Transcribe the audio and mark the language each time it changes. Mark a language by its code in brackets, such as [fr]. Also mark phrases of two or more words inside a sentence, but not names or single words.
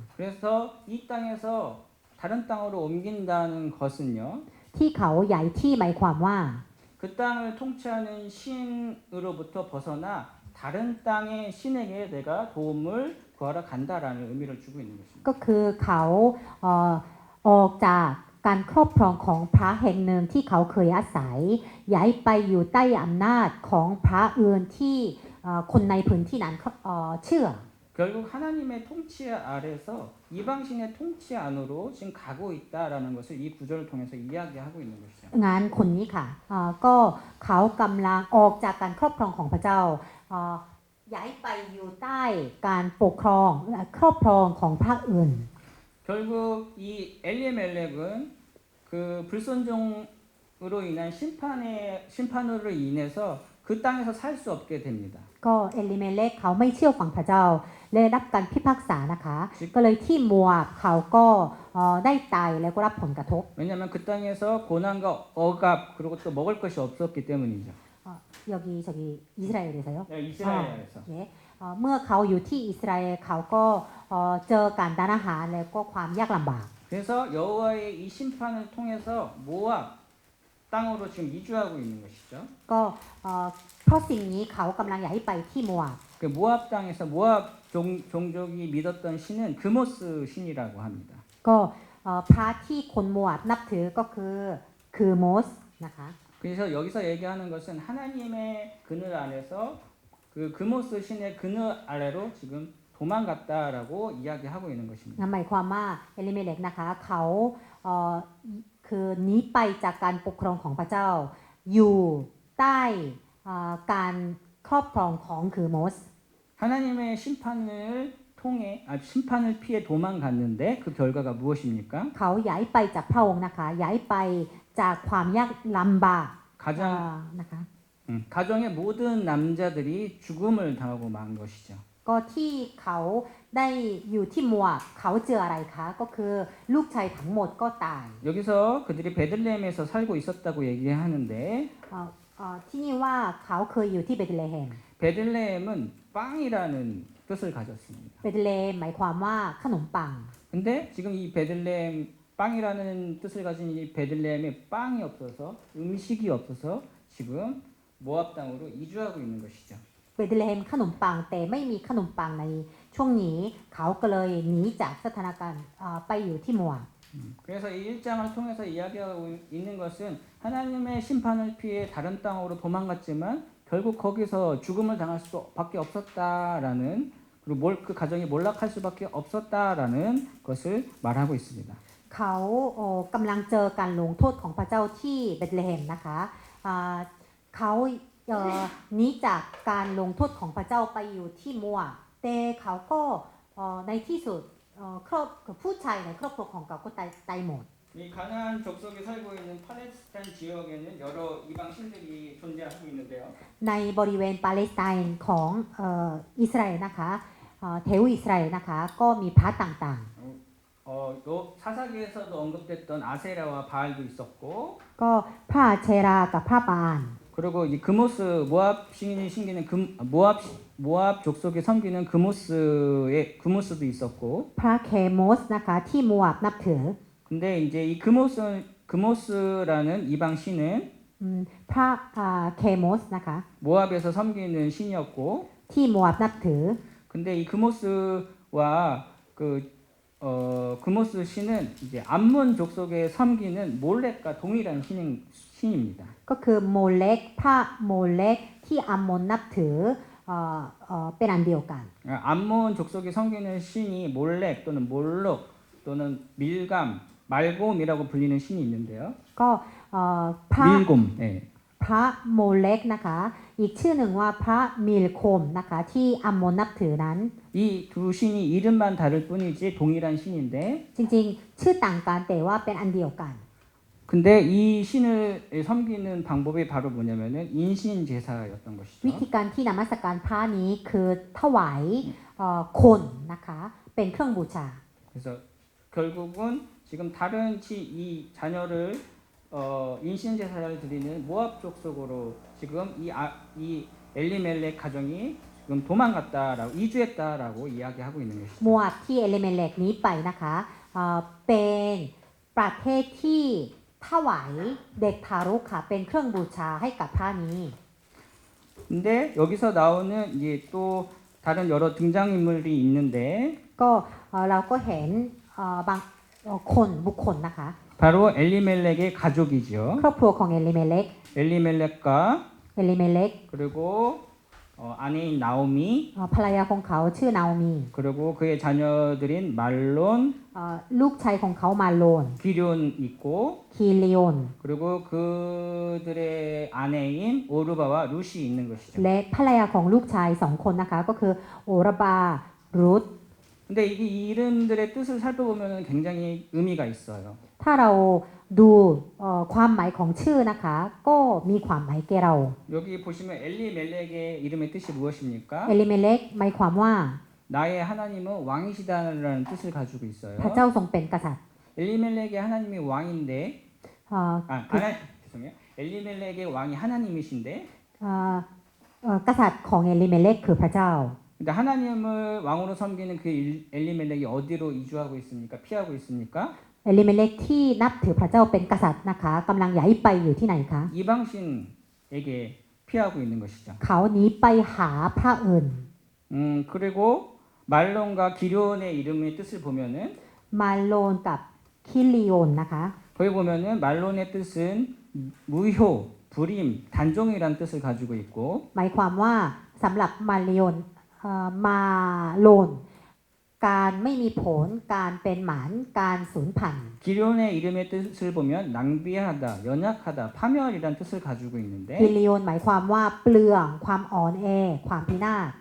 [ko] 그래서 이 땅에서 다른 땅으로 옮긴다는 것은요. [th] ๆ ที่เขาย้ายที่หมายความว่า [ko] 그 땅을 통치하는 신으로부터 벗어나 다른 땅의 신에게 내가 도움을 구하러 간다라는 의미를 주고 있는 것입니다. [th] ก็คือเขาออกจากการครอบครองของพระแห่งหนึ่งที่เขาเคยอาศัยย้ายไปอยู่ใต้อำนาจของพระอื่นที่คนในพื้นที่นั้นเชื่อ [ko] 결국 하나님의 통치 아래서 이방신의 통치 안으로 지금 가고 있다라는 것을 이 구절을 통해서 이야기하고 있는 것이죠. [th] งั้นคนนี้ค่ะก็เขากำลังออกจากการครอบครองของพระเจ้าย้ายไปอยู่ใต้การปกครองครอบครองของพระอื่น [ko] 결국 이 엘리멜렉은 그 불순종으로 인한 심판으로 인해서 그 땅에서 살 수 없게 됩니다. [th] ก็เอลิเมเลกเขาไม่เชื่อฟังพระเจ้าและได้รับการพิพากษานะคะ ก็เลยที่มัวบเขาก็ได้ตายแล้วก็รับผลกระทบ [ko] 왜냐하면 그 땅에서 고난과 억압 그리고 또 먹을 것이 없었기 때문이죠. 여기 저기 이스라엘에서요? 네, 이스라엘에서. 예. [th] เมื่อเขาอยู่ที่อิสราเอลเขาก็เจอการด้านอาหารแล้วก็ความยากลำบาก [ko] 그래서 여호와의 이 심판을 통해서 모압 땅으로 지금 이주하고 있는 것이죠. [th] ก็เพราะสิ่งนี้เขากำลังอยากให้ไปที่มัวบ [ko] 그 모압 땅에서 모압 종족이 믿었던 신은 그모스 신이라고 합니다. [th] ก็พระที่คนมัวบนับถือก็คือโมสนะคะ [ko] 그래서 여기서 얘기하는 것은 하나님의 그늘 안에서 그 그모스 신의 그늘 아래로 지금 도망갔다라고 이야기하고 있는 것입니다. [th] หมายความว่าเอลิเมเลกนะคะเขาคือหนีไปจากการปกครองของพระเจ้าอยู่ใต้การครอบครองของคือโมส [ko] 하나님의 심판을 피해 도망갔는데 그 결과가 무엇입니까? [th] เขาย้ายไปจากพระองค์นะคะย้ายไปจากความยากลำบาก นะคะ [ko] 가정의 모든 남자들이 죽음을 당하고 만 것이죠. [th] ก็ที่เขาได้อยู่ที่มัวบเขาเจออะไรคะก็คือลูกชายทั้งหมดก็ตาย [ko] 여기서 그들이 베들레헴에서 살고 있었다고 얘기하는데 [th] ที่นี่ว่าเขาเคยอยู่ที่เบธเลเฮม [ko] 베들레헴은 빵이라는 뜻을 가졌습니다. [th] เบธเลเฮมหมายความว่าขนมปัง [ko] 근데 지금 이 베들레헴 빵이라는 뜻을 가진 이 베들레헴에 빵이 없어서 음식이 없어서 지금 모압 땅으로 이주하고 있는 것이죠. [th] เบธเลเฮมขนมปังแต่ไม่มีขนมปังในช่วงนี้เขาก็เลยหนีจากสถานการณ์ไปอยู่ที่มัวบ [ko] 그래서 이 1장을 통해서 이야기하고 있는 것은 하나님의 심판을 피해 다른 땅으로 도망갔지만 결국 거기서 죽음을 당할 수밖에 없었다라는 그리고 그 가정이 몰락할 수밖에 없었다라는 것을 말하고 있습니다. [th] เขากำลังเจอการลงโทษของพระเจ้าที่เบธเลเฮมนะคะเขาหนีจากการลงโทษของพระเจ้าไปอยู่ที่มัวแต่เขาก็ในที่สุดผู้ชายในครอบครัวของเขาก็ตายหมด [ko] 이 가나안 족속이 살고 있는 팔레스타인 지역에는 여러 이방 신들이 존재하고 있는데요. [th] ในบริเวณปาเลสไตน์ของอิสราเอลนะคะแถวอิสราเอลนะคะก็มีพระต่าง [ko] 사사기에서도 언급됐던 아세라와 바알도 있었고 [th] ๆ ก็พระเชรากับพระบาล [ko] 그리고 이 금오스 모압 신이 섬기는 모압 족속이 섬기는 금오스도 있었고 [th] พระเคโมสนะคะที่มัวบนับถือ [ko] 근데 이제 이 금오스라는 이방 신은 [th] พระเคโมสนะคะ [ko] 모압에서 섬기는 신이었고 [th] ที่มัวบนับถือ [ko] 근데 이 금오스와 금오스 신은 이제 암몬 족속에 섬기는 몰렉과 동일한 신입니다. [th] ก็คือโมเลกพระโมเลกที่อัมมนนับถือเป็นอันเดียวกัน [ko] 암몬 족속이 섬기는 신이 몰렉 또는 몰록 또는 밀감, 말곰이라고 불리는 신이 있는데요. [th] ก็พระ [ko] 밀곰. 네. [th] พระโมเลกนะคะอีกชื่อหนึ่งว่าพระมิลโคมนะคะที่อัมมนนับถือนั้น [ko] 이 두 신이 이름만 다를 뿐이지 동일한 신인데 [th] จริงๆชื่อต่างกันแต่ว่าเป็นอันเดียวกัน [ko] 근데 이 신을 섬기는 방법이 바로 뭐냐면은 인신 제사였던 [th] วิ [ko] 것이죠. [th] ธีการที่นมัสการพระนี้คือถวายคนนะคะเป็นเครื่องบูชา [ko] 그래서 결국은 지금 다른 이 자녀를 인신 제사를 드리는 모압 족속으로 지금 이 엘리멜렉 가정이 지금 도망갔다라고 이주했다라고 이야기하고 있는 것이죠. [th] มัวบที่เอลิเมเลกนี้ไปนะคะเป็นประเทศที่ถวายเด็กทารกค่ะเป็นเครื่องบูชาให้กับพระนี้ [ko] 근데 여기서 나오는 이제 또 다른 여러 등장인물이 있는데 [th] ก็เราก็เห็นบางคนบุคคลนะคะ [ko] 바로 엘리멜렉의 가족이죠. [th] ครอบครัวของเอลิเมเลก [ko] 엘리멜렉과 [th] เอลิเมเลก [ko] 그리고 아내인 나오미 [th] ภรรยาของเขาชื่อนาโอมี [ko] 그리고 그의 자녀들인 말론, [th] ลูกชายของเขามาโลน [ko] 기럨 있고 [th] คีเลโอน [ko] 그리고 그들의 아내인 오르바와 루시 있는 것이죠. [th] และภรรยาของลูกชายสองคนนะคะก็คือโอรบารุธ [ko] 근데 이 이름들의 뜻을 살펴보면 굉장히 의미가 있어요. [th] ถ้าเราดูความหมายของชื่อนะคะก็มีความหมายแก่เรา [ko] 여기 보시면 엘리멜렉의 이름의 뜻이 무엇입니까? [th] เอลิเมเลกหมายความว่า [ko] 나의 하나님은 왕이시다라는 뜻을 가지고 있어요. [th] พระเจ้าทรงเป็นกษัตริย์ [ko] 엘리멜렉의 하나님이 왕인데 [th] คือ [ko] 죄송해요. 엘리멜렉의 왕이 하나님이신데 [th] กษัตริย์ของเอลิเมเลกคือพระเจ้า [ko] 근데 하나님을 왕으로 섬기는 그 엘리멜렉이 어디로 이주하고 있습니까? 피하고 있습니까? [th] เอลิเมเลกที่นับถือพระเจ้าเป็นกษัตริย์นะคะกำลังย้ายไปอยู่ที่ไหนคะ [ko] 이방신에게 피하고 있는 것이죠. [th] เขาหนีไปหาพระอื่น [ko] 그리고 말론과 기럨의 이름의 뜻을 보면은 [th] มาโลนกับคิลิโอนนะคะ [ko] 거기 보면은 말론의 뜻은 무효, 불임, 단종이라는 뜻을 가지고 있고 [th] หมายความว่าสำหรับมาเลโอนมาโลนการไม่มีผลการเป็นหมานการสูญพันธุ์ [ko] 기럨의 이름의 뜻을 보면 낭비하다, 연약하다, 파멸이라는 뜻을 가지고 있는데 [th] คิลิโอนหมายความว่าเปลืองความอ่อนแอความพินาศ